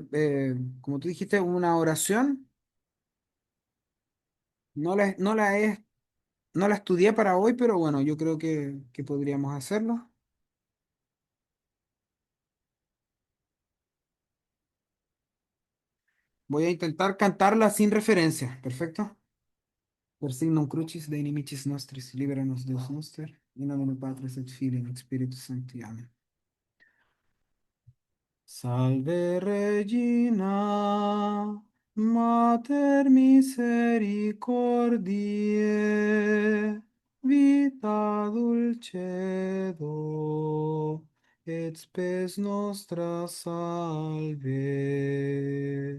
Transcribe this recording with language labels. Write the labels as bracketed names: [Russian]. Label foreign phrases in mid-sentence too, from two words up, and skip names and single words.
[Spanish] Como tú dijiste, una oración. No no la estudié para hoy, pero bueno, yo creo que podríamos hacerlo. Voy a intentar cantarla sin referencia. ¿Perfecto? [Latin] Per signum crucis de inimicis nostris, libera-nos Deus noster, in nomine Patris et Filii et Spiritus Sancti. Amen. Salve Regina, Mater misericordiae, vita dulcedo, et spes nostra salve.